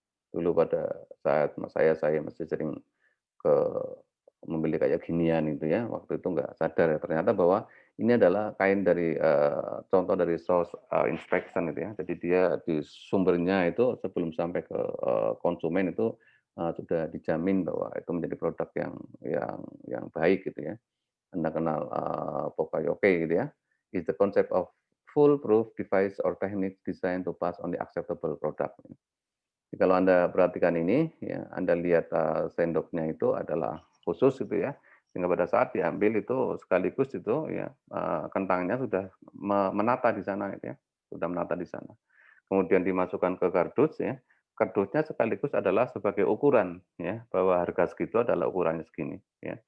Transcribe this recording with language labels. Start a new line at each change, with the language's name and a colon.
Indonesian: Dulu pada saat saya masih sering ke membeli kayak ginian itu ya, waktu itu nggak sadar ya, ternyata bahwa ini adalah kain dari, contoh dari source, inspection itu ya. Jadi dia di sumbernya itu sebelum sampai ke, konsumen itu, sudah dijamin bahwa itu menjadi produk yang baik gitu ya. Anda kenal,
English: Poka-Yoke
Indonesian: gitu ya,
English: is the concept of foolproof device or technique designed to pass on the acceptable product.
Indonesian: Jadi kalau Anda perhatikan ini, ya, Anda lihat, sendoknya itu adalah khusus gitu ya, sehingga pada saat diambil itu sekaligus itu ya, kentangnya sudah menata di sana gitu ya, sudah menata di sana. Kemudian dimasukkan ke kardus ya, kardusnya sekaligus adalah sebagai ukuran ya, bahwa harga segitu adalah ukurannya segini ya.